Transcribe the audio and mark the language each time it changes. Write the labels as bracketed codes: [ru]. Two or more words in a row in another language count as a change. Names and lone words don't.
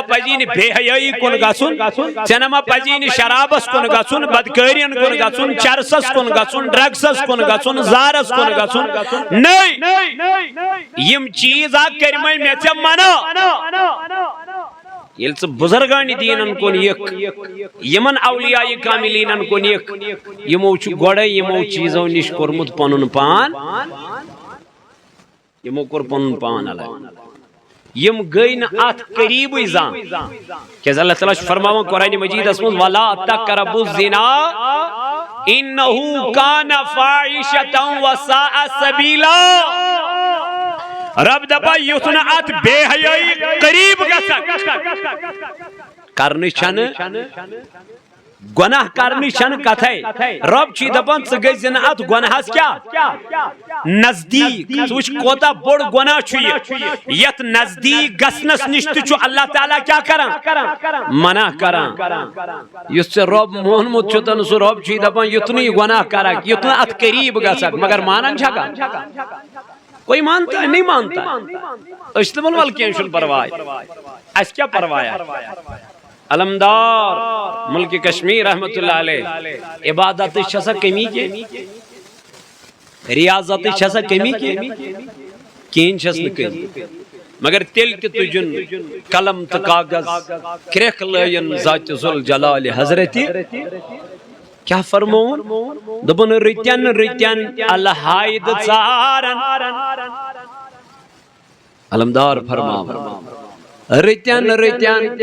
[ks] پزی نہٕ بے حیٲیی کُن گژھُن ژےٚ نہ ما پزی نہٕ شرابس کُن گژھُن بدکٲرین کُن گژھُن چرسس کُن گژھُن ڈرگسس کُن گژھُن زارس کُن گژھُن نٔے یِم چیٖز ہا کٔرمٕے مےٚ ژےٚ منع ییٚلہِ ژٕ بُزرگانہِ دیٖنن کُن یِکھ یِمن اولیاء کاملینن کُن یِکھ یِمو چھُ گۄڈے یِمو چیٖزو نِش کوٚرمُت پنُن پان یِمو کوٚر پنُن پان الگ یِم گٔے نہٕ اتھ قریٖبٕے زانٛہہ کیٛازِ اللہ تعالیٰ چھُ فرماوان قرآنِ مجیٖدس منٛز [ar] ولا تقربوا الزنا انہ کان فاحشۃ وساء سبیلا [ks] رب دپا یُتھ نہٕ اتھ بے حیٲیی قریٖب گژھکھ کرنٕچ چھنہٕ گۄناہ کرنٕچ چھنہٕ کتھے رب چھُے دپان ژٕ گژھِ نہٕ اتھ گۄناہس کیٛاہ نزدیٖک ژٕ وٕچھ کوتاہ بوٚڑ گۄناہ چھُ یہِ یتھ نزدیٖک گژھنس نِش تہِ چھُ اللہ تعالیٰ کیٛاہ کران منع کران یُس ژےٚ رۄب مونمُت چھُتن سُہ رۄب چھُے دپان یُتھ نہٕ یہِ گۄناہ کرکھ یُتھ نہٕ اتھ قریٖب گژھکھ مگر مانان چھکھا [ur] کوئی مانتا ہے نہیں مانتا [ks] أسۍ دپان ول کینٛہہ چھُنہٕ پرواے اَسہِ کیٛاہ پرواے علمدار ملک کشمیر رحمت [ar] اللہ علیہ [ks] عبادت چھسا کمی کینٛہہ ریاضت چھسا کمی کینٛہہ چھس نہٕ کمی مگر تیٚلہِ تہِ تُجُن قلم تہٕ کاغذ کرٛیکھ لٲیِن ذاتِ ذوالجلال حضرتِ کیا فرمون دپن رتین رتین الحائد ژارن علمدار فرماون رتین رتین